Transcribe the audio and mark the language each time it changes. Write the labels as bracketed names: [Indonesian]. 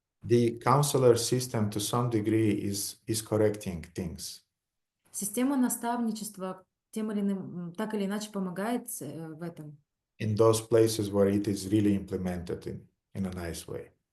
[English] The counselor system to some degree is correcting things. [Russian] Система наставничества тем или иным, так или иначе помогает в этом. [English] In those places where it is really implemented in a nice way.